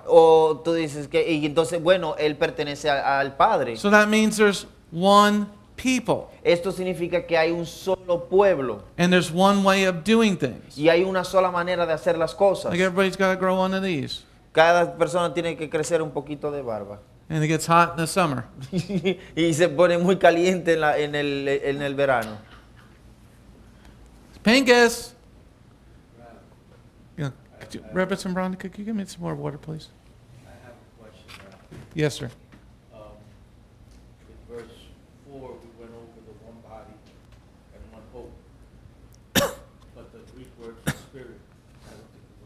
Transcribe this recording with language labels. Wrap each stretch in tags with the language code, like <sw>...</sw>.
<es>o tú dices que, y entonces, bueno, él pertenece al Padre.</es> <en>So that means there's one people.</en> <es>Esto significa que hay un solo pueblo</es> <en>And there's one way of doing things.</en> <es>y hay una sola manera de hacer las cosas.</es> <en>Like everybody's got to grow one of these.</en> <es>Cada persona tiene que crecer un poquito de barba.</es> <en>And it gets hot in the summer.</en> <es>Y se pone muy caliente en el verano.</es> <en>Pinkus! Yeah. Reverend Brown, could you give me some more water, please? I have a question. Yes, sir. In verse 4, we went over the one body and one hope. But the Greek word for spirit, I don't think</en>